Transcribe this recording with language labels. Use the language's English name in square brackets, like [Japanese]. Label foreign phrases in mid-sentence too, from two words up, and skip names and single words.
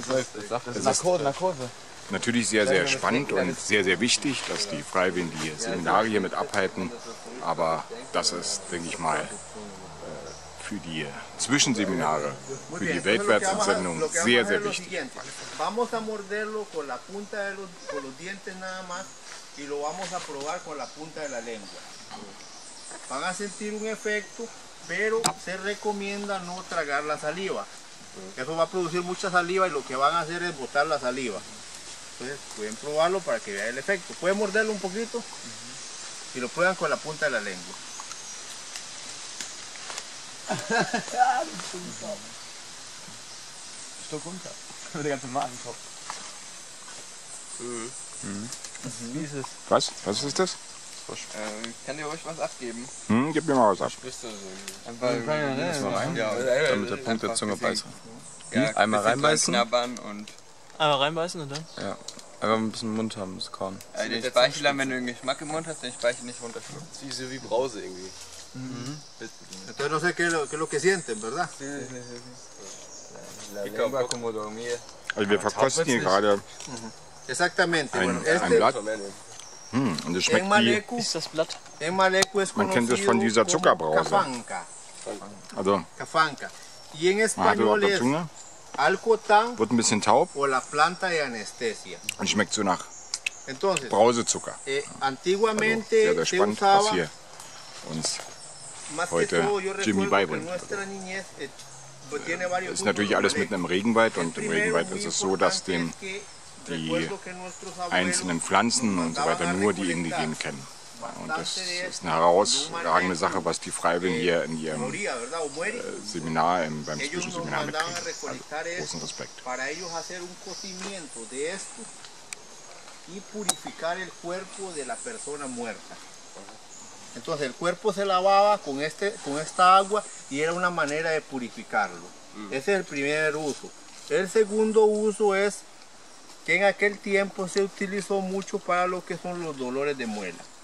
[German] Das ist natürlich sehr, sehr spannend und sehr, sehr wichtig, dass die Freiwilligen die Seminare hier mit abhalten. Aber das ist, denke ich mal, für die Zwischenseminare, für die Weltwärtsentsendung sehr, sehr wichtig. [Spanish] Vamos a morderlo con la punta de los dientes nada más y lo vamos a probar con la punta de la lengua. Van a sentir un efecto, pero se recomienda no tragar la saliva. Eso va a producir mucha saliva y lo que van a hacer es botar la saliva. Entonces pueden probarlo para que vean el efecto. Pueden morderlo un poquito y lo prueban con la punta de la lengua. [German] Stock runter. Der ganze Magenkopf. Was? Was ist das? Kann dir ruhig was abgeben? Gib mir mal was ab. Damit der Punkt der Zunge beißt. Ja, Einmal reinbeißen. Knabbern und Einmal reinbeißen und dann? Ja. Einfach ein bisschen im Mund haben, das Korn. den Speichel, wenn du den Geschmack im Mund hast, den Speichel nicht runterschlucken. So wie Brause irgendwie. [Spanish] Entonces no sé qué es lo que sienten, ¿verdad? [German] Also wir verkosten hier gerade [Spanish] Exactamente. Bueno, [German] ein Blatt. Und es schmeckt wie, Ist das Blatt? [Spanish] en Maleco es [German] man kennt es von dieser [Spanish] conocido como [German] Zuckerbrause. [Spanish] cafanca. [German] Also [Spanish] Cafanca. Y en [German] man hat es auf [Spanish] español [German] der [Spanish] es [German] Zunge, [Spanish] alcotán [German] wird ein bisschen taub [Spanish] o la planta de anestesia. [German] und schmeckt so nach [Spanish] Entonces, [German] Brausezucker. [Spanish] antiguamente [German] Sehr, sehr [Spanish] se [German] spannend, was [Spanish] usaba, [German] hier uns [Spanish] más que [German] heute [Spanish] todo, yo [German] Jimmy [Spanish] recuerdo que [German] beibringt. [Spanish] en nuestra niñez pues tiene varios [German] Das ist natürlich [Spanish] usos [German] alles [Spanish] de [German] mitten im [Spanish] Maleco. [German] Regenwald [Spanish] El [German] und im [Spanish] primero, [German] Regenwald [Spanish] muy [German] ist es so, dass [Spanish] importante, [German] dem [Spanish] es que [German] die [Spanish] recuerdo que nuestros abuelos [German] einzelnen Pflanzen [Spanish] nos [German] und so weiter [Spanish] mandaban a [German] nur die [Spanish] recolectar [German] Indigenen kennen. Und das [Spanish] bastante de [German] ist [Spanish] esto [German] eine herausragende Sache, was die Freiwilligen hier in ihrem [Spanish] moría, ¿verdad? O muere. [German] Seminar, beim [Spanish] Ellos nos [German] Zwischenseminar [Spanish] mandaban a [German] mitkriegen. [Spanish] recolectar [German] Also, [Spanish] esto [German] großen Respekt. [Spanish] para ellos hacer un cocimiento de esto y purificar el cuerpo de la persona muerta. Entonces el cuerpo se lavaba con esta agua y era una manera de purificarlo. Ese es el primer uso. El segundo uso es que en aquel tiempo se utilizó mucho para lo que son los dolores de muela.